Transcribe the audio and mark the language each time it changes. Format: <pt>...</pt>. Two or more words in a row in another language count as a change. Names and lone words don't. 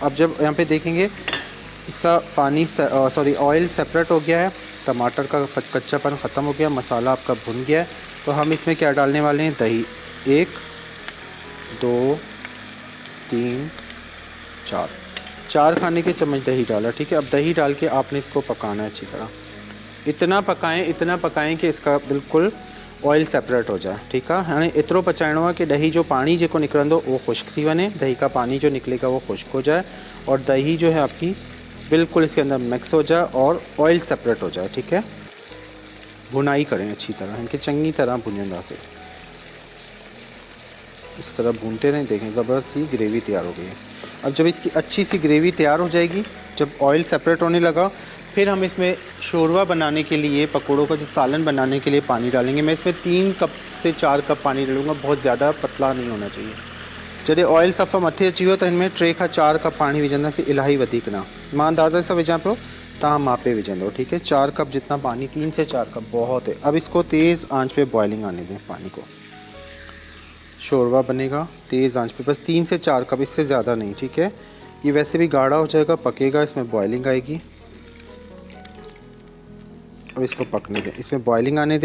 <ur>اب جب یہاں پے دیکھیں گے اس کا پانی</ur> <en>oil separate</en> <ur>ہو گیا ہے، ٹماٹر کا کچا پن ختم ہو گیا، مسالا آپ کا بھن گیا ہے، تو ہم اس میں کیا ڈالنے والے ہیں، دہی 1 2 3 4 کھانے کے چمچ دہی ڈالا، ٹھیک ہے. اب دہی ڈال کے آپ نے اس کو پکانا ہے اچھی طرح۔ اتنا پکائیں کہ اس کا بالکل</ur> <en>oil separate</en> <ur>ہو جائے، ٹھیک ہے.</ur> <sd>हाँ एतिरो पचाइणो आहे कि दही जो पानी जो निकिरंदो वो खुश्क थी वने,</sd> <ur>دہی کا پانی جو نکلے گا وہ خشک ہو جائے اور دہی جو ہے آپ کی بالکل اس کے اندر مکس ہو جائے اور</ur> <en>oil separate</en> <ur>ہو جائے، ٹھیک ہے. بھنائی کریں اچھی طرح,</ur> <sd>इनके चंगी तरह भुनंदा</sd> <ur>سے اس طرح بھونتے رہیں. دیکھیں زبردست سی گریوی تیار ہو گئی ہے۔ اب جب اس کی اچھی سی گریوی تیار ہو جائے گی، جب</ur> <en>oil separate</en> <ur>ہونے لگا، پھر ہم اس میں شوربا بنانے کے لیے، پکوڑوں کا جو سالن بنانے کے لیے پانی ڈالیں گے. میں اس میں 3 کپ سے 4 کپ پانی ڈالوں گا، بہت زیادہ پتلا نہیں ہونا چاہیے.</ur> <sd>जॾहिं ऑयल सफ़ा मथे अची वियो त हिनमें 3 खां 4 कप पानी विझंदासीं, इलाही वधीक ना। मां अंदाज़े सां विझां पियो, तव्हां मापे विझंदो,</sd> <ur>ٹھیک ہے. 4 کپ جتنا پانی، 3 سے 4 کپ بہت ہے۔ اب اس کو تیز آنچ پے بوائلنگ آنے دیں پانی کو. شوربا بنے گا تیز آنچ پے، بس 3 سے 4 کپ، اس سے زیادہ نہیں، ٹھیک ہے. یہ ویسے بھی گاڑھا ہو جائے گا، پکے گا، اس میں بوائلنگ آئے گی. اب اس کو پکنے دیں، اس میں بوائلنگ آنے دیں.</ur>